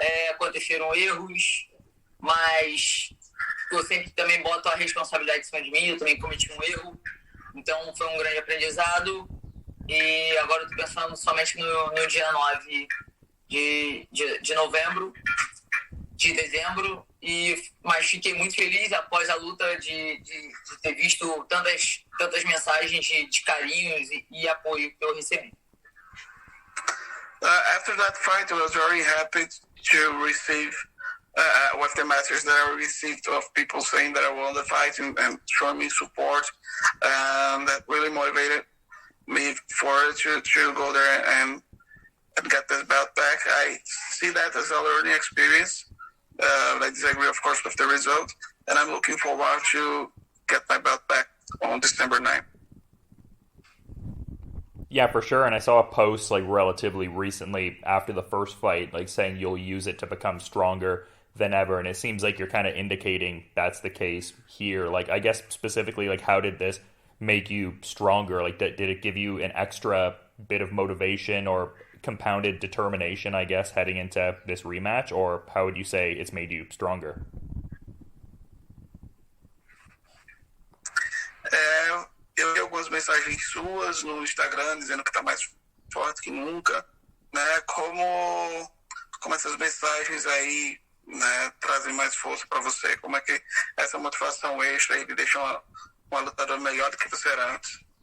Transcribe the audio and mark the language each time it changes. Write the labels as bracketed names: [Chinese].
[Portuguese] Aconteceram erros, mas eu sempre também boto a responsabilidade em cima de mim, eu também cometi um erro, então foi um grande aprendizado e agora eu estou pensando somente no dia 9 de novembro, de dezembro, mas fiquei muito feliz após a luta de ter visto tantas mensagens de carinhos e apoio que eu recebi. [English] After that fight, I was very happy to receive with the message that I received of people saying that I won the fight and showing me support. That really motivated me to go there and get this belt back. I see that as a learning experience. I disagree, of course, with the result, and I'm looking forward to get my belt back on December 9th. Yeah, for sure. And I saw a post like relatively recently after the first fight, like saying you'll use it to become stronger than ever. And it seems like you're kind of indicating that's the case here. Like, I guess specifically, like, how did this make you stronger? Like, did it give you an extra bit of motivation or compounded determination, I guess, heading into this rematch? Or how would you say it's made you stronger? [Portuguese] Eu vi algumas mensagens suas no Instagram dizendo que está mais forte que nunca, né? Como essas mensagens aí, né, trazem mais força para você? Como é que essa motivação extra aí deixa uma lutadora melhor do que você era antes?